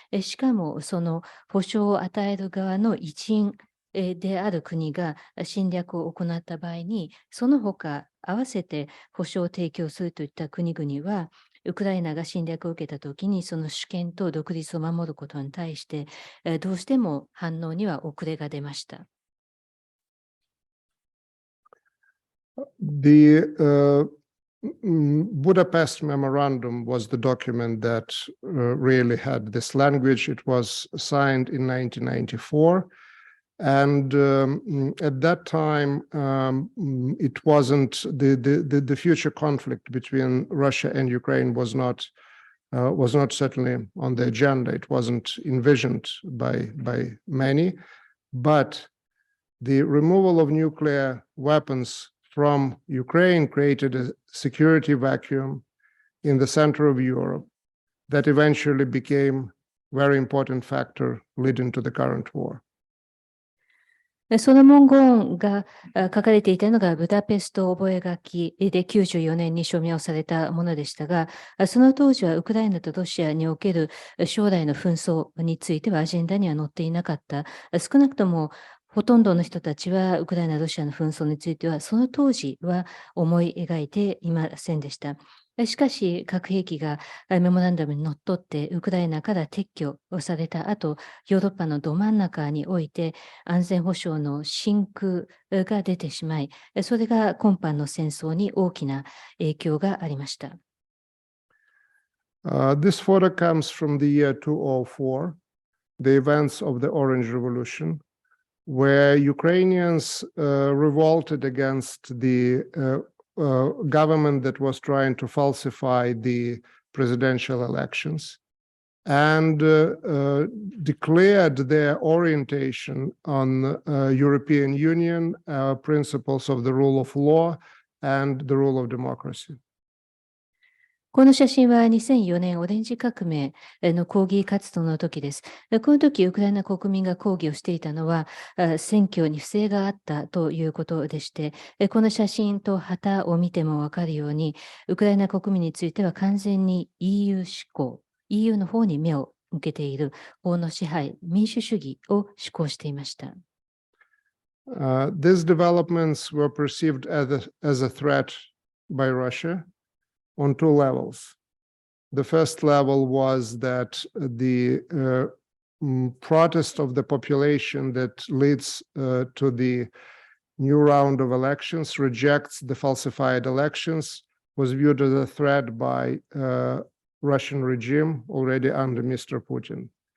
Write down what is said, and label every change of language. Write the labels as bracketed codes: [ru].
[ja] しかもその保障を与える側の一員である国が侵略を行った場合に、その他合わせて保障を提供するといった国々は、ウクライナが侵略を受けたときに、その主権と独立を守ることに対して、どうしても反応には遅れが出ました。 [en] The Budapest Memorandum was the document that really had this language. It was signed in 1994. And at that time, it wasn't the future conflict between Russia and Ukraine was not certainly on the agenda. It wasn't envisioned by many, but the removal of nuclear weapons from Ukraine created a security vacuum in the center of Europe that eventually became a very important factor leading to the current war. [ja] その文言が書かれていたのがブダペスト覚書で94年に署名をされたものでしたが、その当時はウクライナとロシアにおける将来の紛争についてはアジェンダには載っていなかった。少なくともほとんどの人たちはウクライナ・ロシアの紛争についてはその当時は思い描いていませんでした。しかし、核兵器がメモランダムにのっとってウクライナから撤去をされた後、ヨーロッパのど真ん中において安全保障の真空が出てしまい、それが今般の戦争に大きな影響がありました。 [en] This photo comes from the year 2004, the events of the Orange Revolution, where Ukrainians revolted against the government that was trying to falsify the presidential elections and declared their orientation on European Union principles of the rule of law and the rule of democracy. [ja] この写真は2004年オレンジ革命の抗議活動の時です。この時、ウクライナ国民が抗議をしていたのは、選挙に不正があったということでして、この写真と旗を見てもわかるように、ウクライナ国民については完全に EU 志向、EU の方に目を向けている法の支配、民主主義を志向していました。 [en] These developments were perceived as a threat by Russia on two levels. The first level was that the protest of the population that leads to the new round of elections, rejects the falsified elections, was viewed as a threat by Russian regime already under Mr. Putin.